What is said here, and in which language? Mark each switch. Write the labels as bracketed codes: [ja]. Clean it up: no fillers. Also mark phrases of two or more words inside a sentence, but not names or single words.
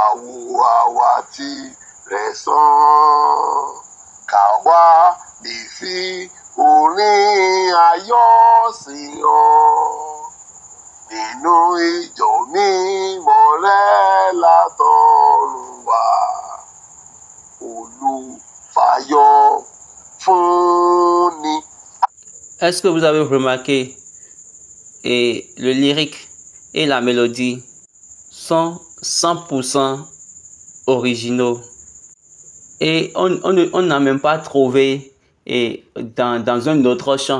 [yo] wo àwa tí rẹ̀ sàn káwa lè fi orin ayọ̀ sìn ọ́ nínú ìjọ mímọ́ rẹ̀ látọ̀run wá olùfàyọ̀ fúnni. [fr] Est-ce que vous avez remarqué le lyrique et la mélodie sont 100% originaux et on n'a même pas trouvé dans un autre chant.